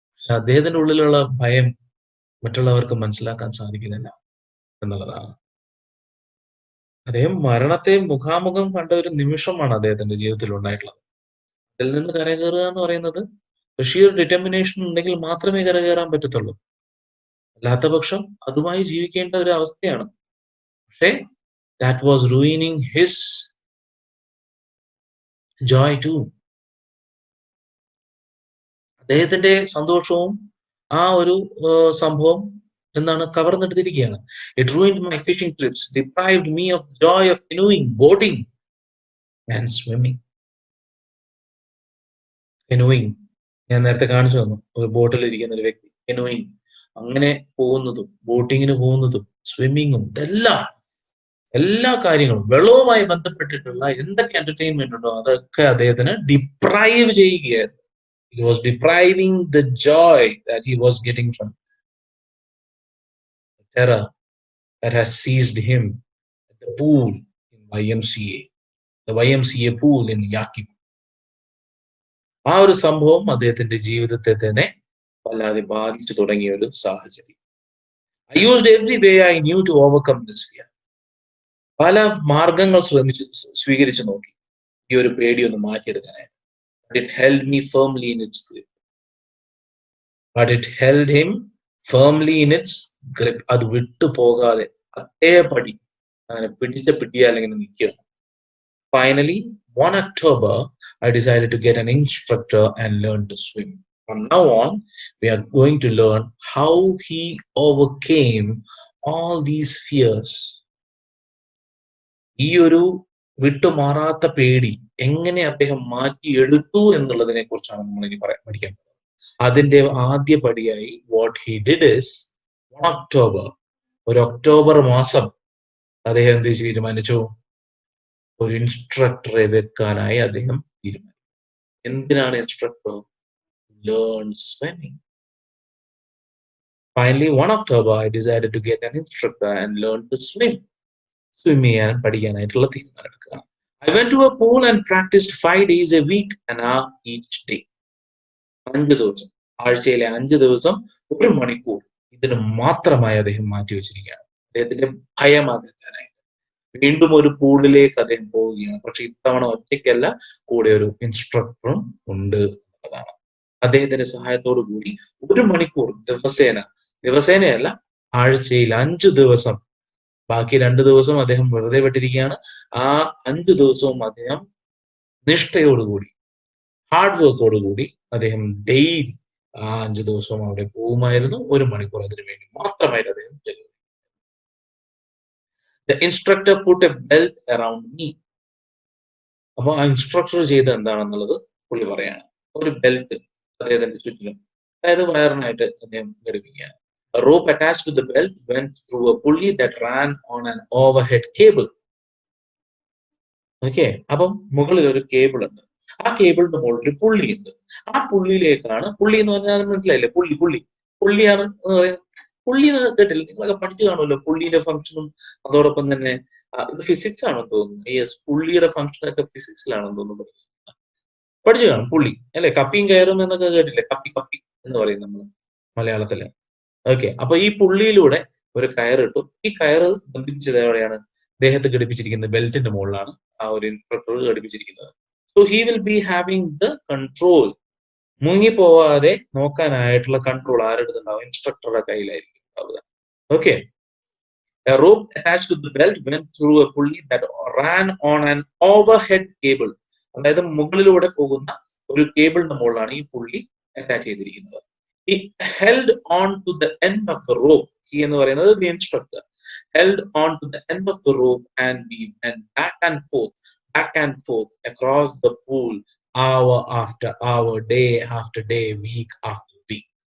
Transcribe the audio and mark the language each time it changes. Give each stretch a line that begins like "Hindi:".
Malayalam: അദ്ദേഹത്തിന്റെ ഉള്ളിലുള്ള ഭയം മറ്റുള്ളവർക്ക് മനസ്സിലാക്കാൻ സാധിക്കുന്നില്ല എന്നുള്ളതാണ്. അദ്ദേഹം മരണത്തെ മുഖാമുഖം കണ്ട ഒരു നിമിഷമാണ് അദ്ദേഹത്തിന്റെ ജീവിതത്തിൽ ഉണ്ടായിട്ടുള്ളത്. അതിൽ നിന്ന് കരകയറുക എന്ന് പറയുന്നത് ഷീർ ഡിറ്റർമിനേഷൻ ഉണ്ടെങ്കിൽ മാത്രമേ കരകയറാൻ പറ്റത്തുള്ളൂ. അല്ലാത്ത പക്ഷം അതുമായി ജീവിക്കേണ്ട ഒരു അവസ്ഥയാണ്. പക്ഷേ
English: that was ruining his joy too.
Malayalam: അദ്ദേഹത്തിന്റെ സന്തോഷവും ആ ഒരു സംഭവം എന്നാണ് കവർന്നെടുത്തിരിക്കുകയാണ്.
English: It ruined my fishing trips, deprived me of joy of canoeing, boating and swimming.
Malayalam: Canoeing ഞാൻ നേരത്തെ കാണിച്ചു തന്നു. ഒരു ബോട്ടിൽ ഇരിക്കുന്ന ഒരു വ്യക്തി കെനോയിങ്, അങ്ങനെ പോകുന്നതും ബോട്ടിങ്ങിന് പോകുന്നതും സ്വിമ്മിങ്ങും ഇതെല്ലാം എല്ലാ കാര്യങ്ങളും വെള്ളവുമായി ബന്ധപ്പെട്ടിട്ടുള്ള എന്തൊക്കെ എന്റർടൈൻമെന്റ് ഉണ്ടോ അതൊക്കെ അദ്ദേഹത്തിന് ഡിപ്രൈവ് ചെയ്യുകയായിരുന്നു.
English: He was depriving the joy that he was getting from the terror that has seized him at the pool in YMCA, the YMCA pool in Yakima.
Malayalam: ആ ഒരു സംഭവം അദ്ദേഹത്തിന്റെ ജീവിതത്തെ തന്നെ വല്ലാതെ ബാധിച്ചു തുടങ്ങിയ ഒരു സാഹചര്യം.
English: I used every way I knew to overcome this fear.
Malayalam: പല മാർഗങ്ങൾ സ്വീകരിച്ചു നോക്കി ഈ ഒരു പേടി ഒന്ന് മാറ്റിയെടുക്കാനായിട്ട്.
English: It held me firmly in its grip. But it held him firmly in its grip.
Malayalam: അത് വിട്ടു പോകാതെ അതേപടി അങ്ങനെ പിടിച്ച പിടിയാൽ ഇങ്ങനെ നിൽക്കുകയാണ്.
English: Finally, one October, I decided to get an instructor and learn to swim. From now on, we are going to learn how he overcame all these fears.
Malayalam: ഈ ഒരു വിട്ടുമാറാത്ത പേടി എങ്ങനെ അദ്ദേഹം മാറ്റിയെടുത്തു എന്നുള്ളതിനെ കുറിച്ചാണ് നമ്മൾ ഇനി പഠിക്കാൻ പോകുന്നത്. അതിന്റെ ആദ്യ പടിയായി
English: what he did is,
Malayalam: October, ഒരു ഒക്ടോബർ മാസം അദ്ദേഹം എന്ത് തീരുമാനിച്ചു? ഒരു ഇൻസ്ട്രക്ടറെ വെക്കാനായി അദ്ദേഹം തീരുമാനിച്ചു. എന്തിനാണ് instructor?
English: Learn swimming. Finally, one October, I decided to get an instructor and learn to swim.
Malayalam: Swim ചെയ്യാനും പഠിക്കാനായിട്ടുള്ള തീരുമാനം എടുക്കുക.
English: I went to a pool and practiced 5 days a week, an hour each day.
Malayalam: 5 ദിവസം, ആഴ്ചയിലെ 5 ദിവസം 1 മണിക്കൂർ ഇതിന് മാത്രമായി അദ്ദേഹം മാറ്റിവെച്ചിരിക്കുകയാണ്. അദ്ദേഹത്തിന്റെ ഭയം അകറ്റാനായിട്ട്. വീണ്ടും ഒരു പൂളിലേക്ക് അദ്ദേഹം പോവുകയാണ്. പക്ഷെ ഇത്തവണ ഒറ്റയ്ക്കല്ല, കൂടെ ഒരു ഇൻസ്ട്രക്ടറും ഉണ്ട് എന്നതാണ്. അദ്ദേഹത്തിന്റെ സഹായത്തോടു കൂടി 1 മണിക്കൂർ ദിവസേനയല്ല, ആഴ്ചയിൽ 5 ദിവസം, ബാക്കി 2 ദിവസം അദ്ദേഹം വെറുതെ വിട്ടിരിക്കുകയാണ്. ആ 5 ദിവസവും അദ്ദേഹം നിഷ്ഠയോടുകൂടി, ഹാർഡ് വർക്കോടുകൂടി അദ്ദേഹം ഡെയിലി ആ 5 ദിവസവും അവിടെ പോകുമായിരുന്നു. 1 മണിക്കൂർ അതിനു വേണ്ടി മാത്രമായിട്ട് അദ്ദേഹം ചെലവഴിച്ചു.
English: The instructor put a belt around me.
Malayalam: അപ്പൊ ആ ഇൻസ്ട്രക്ടർ ചെയ്ത് എന്താണെന്നുള്ളത് പുള്ളി പറയാണ്. ഒരു ബെൽറ്റ് അദ്ദേഹത്തിന്റെ ചുറ്റിലും, അതായത് വയറിനായിട്ട് അദ്ദേഹം ഘടിപ്പിക്കുകയാണ്.
English: A rope attached to the belt went through a pulley that ran on an overhead cable.
Malayalam: Okay, അപ്പം മുകളിൽ ഒരു കേബിൾ ഉണ്ട്. ആ കേബിളിന്റെ മുകളിൽ ഒരു പുള്ളി ഉണ്ട്. ആ പുള്ളിയിലേക്കാണ്, പുള്ളി എന്ന് പറഞ്ഞാൽ മനസ്സിലായില്ലേ? പുള്ളിയാണ് എന്ന് പറയുന്നത്. പുള്ളി എന്ന് കേട്ടില്ല? നിങ്ങളൊക്കെ പഠിച്ചു കാണുമല്ലോ പുള്ളിയുടെ ഫംഗ്ഷനും. അതോടൊപ്പം തന്നെ ഇത് ഫിസിക്സ് ആണെന്ന് തോന്നുന്നു. യെസ്, പുള്ളിയുടെ ഫംഗ്ഷൻ ഒക്കെ ഫിസിക്സിലാണെന്ന് തോന്നുന്നു. പഠിച്ചു കാണും പുള്ളി അല്ലെ? കപ്പിയും കയറും എന്നൊക്കെ കേട്ടില്ലേ? കപ്പി എന്ന് പറയും നമ്മൾ മലയാളത്തില്. ഓക്കെ, അപ്പൊ ഈ പുള്ളിയിലൂടെ ഒരു കയറിട്ടു. ഈ കയറ് ബന്ധിപ്പിച്ചത് എവിടെയാണ്? ദേഹത്ത് ഘടിപ്പിച്ചിരിക്കുന്നത് ബെൽറ്റിന്റെ മുകളിലാണ് ആ ഒരു ഇൻസ്ട്രക്ടർ ഘടിപ്പിച്ചിരിക്കുന്നത്.
English: So he will be having the control.
Malayalam: മുങ്ങിപ്പോവാതെ നോക്കാനായിട്ടുള്ള control ആരുടെ അടുത്തുണ്ടാവും? ഇൻസ്ട്രക്ടറുടെ കയ്യിലായിരിക്കും ഉണ്ടാവുക.
English: Okay, a rope attached to the belt went through a pulley that ran on an overhead cable.
Malayalam: അതായത് മുകളിലൂടെ പോകുന്ന ഒരു കേബിളിന്റെ മുകളിലാണ് ഈ പുള്ളി അറ്റാച്ച് ചെയ്തിരിക്കുന്നത്.
English: He held on to the end of the rope. He
Malayalam: എന്ന് പറയുന്നത്
English: the instructor held on to the end of the rope and we went back and forth across the pool, hour after hour, day after day, week after week.